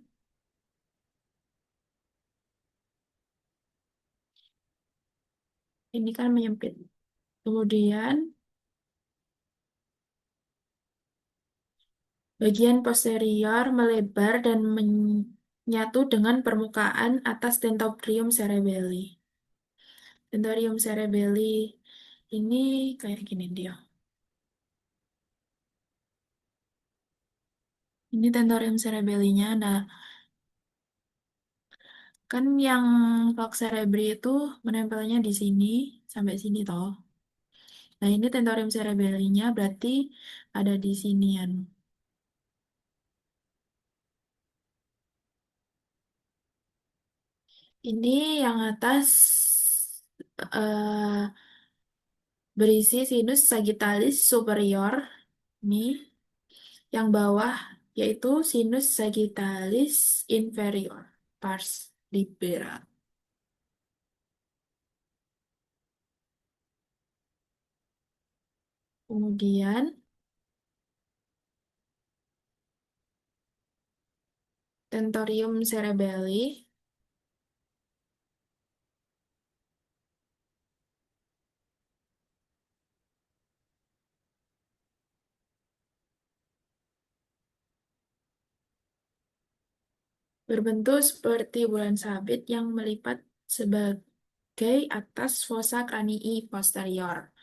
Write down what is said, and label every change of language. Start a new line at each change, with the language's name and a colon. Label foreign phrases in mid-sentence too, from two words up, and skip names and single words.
Indonesian: Ini kan menyempit. Kemudian bagian posterior melebar dan menyatu dengan permukaan atas
Latin: tentorium cerebelli. Tentorium cerebelli
Indonesian: ini kayak gini dia. Ini
Latin: tentorium cerebellinya.
Indonesian: Nah, Kan yang
Latin: falx cerebri
Indonesian: itu menempelnya di sini sampai sini toh. Nah, ini
Latin: tentorium cerebellinya
Indonesian: berarti ada di sinian. Ini yang atas eh, berisi
Latin: sinus sagittalis superior.
Indonesian: Nih, yang bawah yaitu
Latin: sinus sagittalis inferior, pars libera. Kemudian tentorium cerebelli
Indonesian: berbentuk seperti bulan sabit yang melipat sebagai atas
Latin: fossa cranii posterior,